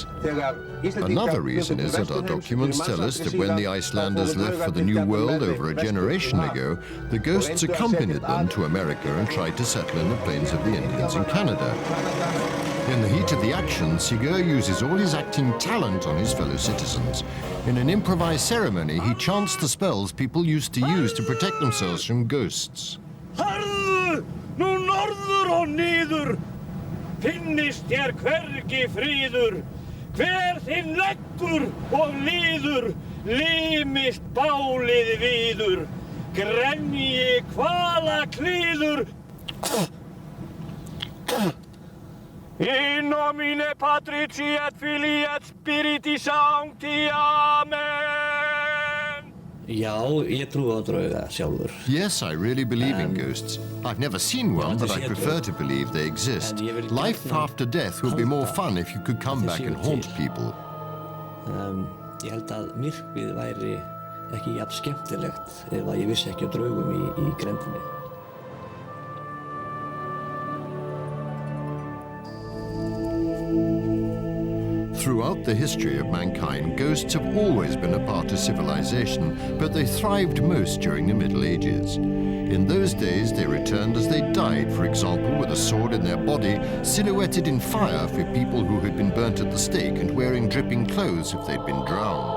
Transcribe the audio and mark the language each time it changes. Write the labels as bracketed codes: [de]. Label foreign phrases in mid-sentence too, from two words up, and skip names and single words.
[en] Another reason is that our documents tell us that when the Icelanders left for the New World over a generation ago, the ghosts accompanied them to America and tried to settle in the plains of the Indians in Canada. In the heat of the action, Sigurd uses all his acting talent on his fellow citizens. In an improvised ceremony, he chants the spells people used to use to protect themselves from ghosts. [is] Harðu, nú norður og niður, finnist þér hvergi friður. Hver þinn leggur og líður, limist bálið víður. Grenji hvala klíður. [la] In nomine Patrici et Filii et Spiriti Sancti. Amen. [is] Já, ég trúi á drauga sjálfur. [en] Yes, I really believe in ghosts. I've never seen one, but I prefer to believe they exist. Life after death would be more fun if you could come back and haunt people. [is] Ég held að myrkrið væri ekki jafn skemmtilegt ef að ég vissi ekki á draugum í grenndinni. [en] Throughout the history of mankind, ghosts have always been a part of civilization, but they thrived most during the Middle Ages. In those days, they returned as they died, for example, with a sword in their body, silhouetted in fire for people who had been burnt at the stake and wearing dripping clothes if they'd been drowned.